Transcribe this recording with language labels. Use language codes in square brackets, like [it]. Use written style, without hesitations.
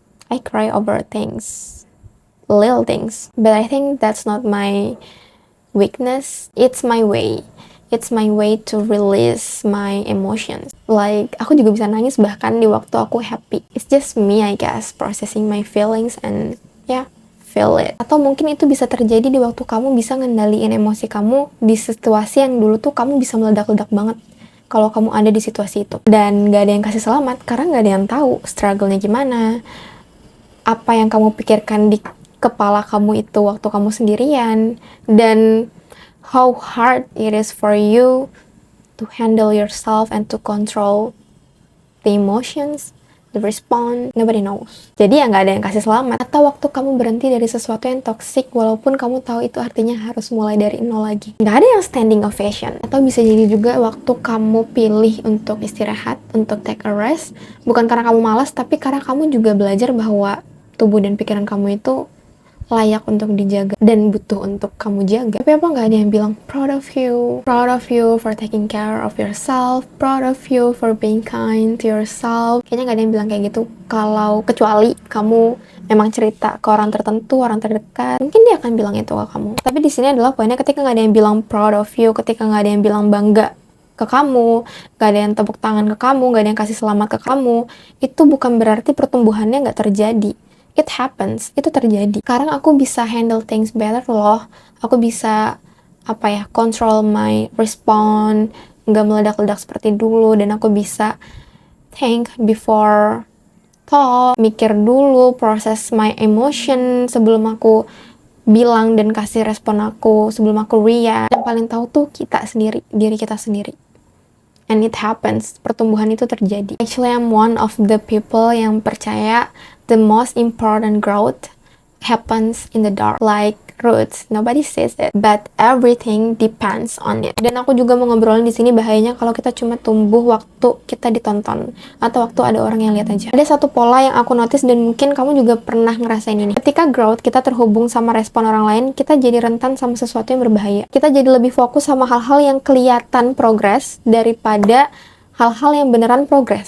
[en] I cry over things, little things. But I think that's not my weakness. It's my way. It's my way to release my emotions. Like, [id] aku juga bisa nangis bahkan di waktu aku happy. [en] It's just me, I guess, processing my feelings and yeah, feel it. [id] Atau mungkin itu bisa terjadi di waktu kamu bisa ngendaliin emosi kamu di situasi yang dulu tuh kamu bisa meledak-ledak banget. Kalau kamu ada di situasi itu. Dan gak ada yang kasih selamat, karena gak ada yang tahu struggle-nya gimana. Apa yang kamu pikirkan di kepala kamu itu waktu kamu sendirian. Dan [en] how hard it is for you to handle yourself and to control the emotions, the response, nobody knows. [id] Jadi ya nggak ada yang kasih selamat. Atau waktu kamu berhenti dari sesuatu yang toxic, walaupun kamu tahu itu artinya harus mulai dari nol lagi. Nggak ada yang standing ovation. Atau bisa jadi juga waktu kamu pilih untuk istirahat, untuk [en] take a rest, [id] bukan karena kamu malas, tapi karena kamu juga belajar bahwa tubuh dan pikiran kamu itu layak untuk dijaga dan butuh untuk kamu jaga. Tapi apa nggak ada yang bilang [en] proud of you for taking care of yourself, proud of you for being kind to yourself. [id] Kayaknya nggak ada yang bilang kayak gitu. Kalau kecuali kamu memang cerita ke orang tertentu, orang terdekat, mungkin dia akan bilang itu ke kamu. Tapi di sini adalah poinnya ketika nggak ada yang bilang [en] proud of you, [id] ketika nggak ada yang bilang bangga ke kamu, gak ada yang tepuk tangan ke kamu, gak ada yang kasih selamat ke kamu, itu bukan berarti pertumbuhannya gak terjadi. [en] It happens, [id] itu terjadi. Sekarang aku bisa [en] handle things better [id] loh. Aku bisa, [en] control my response, [id] gak meledak-ledak seperti dulu, dan aku bisa [en] think before talk, [id] mikir dulu, proses [en] my emotion [id] sebelum aku bilang dan kasih respon aku, sebelum aku react. Yang paling tahu tuh kita sendiri, diri kita sendiri. [en] And it happens, [id] pertumbuhan itu terjadi. [en] Actually, I'm one of the people [id] yang percaya [en] the most important growth happens in the dark, like roots. Nobody says it, but everything depends on it. [id] Dan aku juga mau ngobrolin di sini bahayanya kalau kita cuma tumbuh waktu kita ditonton atau waktu ada orang yang lihat aja. Ada satu pola yang aku notice dan mungkin kamu juga pernah ngerasain ini. Ketika growth kita terhubung sama respon orang lain, kita jadi rentan sama sesuatu yang berbahaya. Kita jadi lebih fokus sama hal-hal yang kelihatan progres daripada hal-hal yang beneran progres.